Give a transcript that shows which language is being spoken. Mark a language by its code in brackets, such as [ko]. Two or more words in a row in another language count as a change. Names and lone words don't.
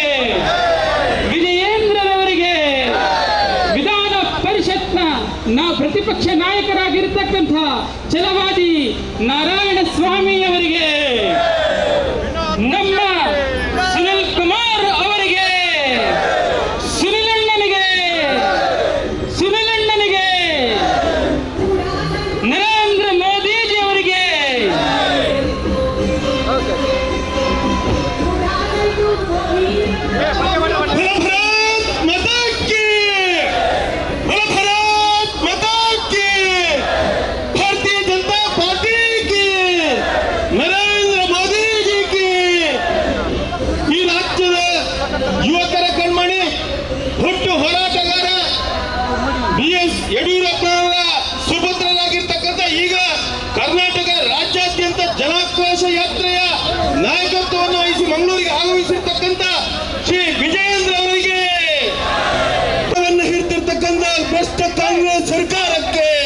[kn] ವಿಧಾನ ಪರಿಷತ್ನ ಪ್ರತಿಪಕ್ಷ ನಾಯಕರಾಗಿರ್ತಕ್ಕಂಥ ಛಲವಾದಿ ನಾರಾಯಣ ಸ್ವಾಮಿ ಅವರಿಗೆ, ನಮ್ಮ ಸುನಿಲ್ ಕುಮಾರ್ ಅವರಿಗೆ, ಸುನಿಲಣ್ಣನಿಗೆ, ನರೇಂದ್ರ ಮೋದಿಜಿ ಅವರಿಗೆ [hi] भारतीय जनता पार्टी की, नरेंद्र मोदी जी की। [kn] ಈ ರಾಜ್ಯದ ಯುವಕರ ಕಣ್ಮಣಿ ಹುಟ್ಟು ಹೋರಾಟಗಾರ BS ಯಡಿಯೂರಪ್ಪನವರ ಸುಪುತ್ರರಾಗಿರ್ತಕ್ಕಂಥ, ಈಗ ಕರ್ನಾಟಕ ರಾಜ್ಯಾದ್ಯಂತ ಜನಾಕ್ರೋಶ ಯಾತ್ರೆಯ ನಾಯಕತ್ವವನ್ನು ವಹಿಸಿ ಮಂಗಳೂರಿಗೆ ಆಗಮಿಸಿರ್ತಕ್ಕಂಥ ಶ್ರೀ ವಿಜಯೇಂದ್ರ ಅವರಿಗೆ, ಹಿಡಿದಿರ್ತಕ್ಕಂಥ ಭ್ರಷ್ಟ ಕಾಂಗ್ರೆಸ್ ಸರ್ಕಾರಕ್ಕೆ,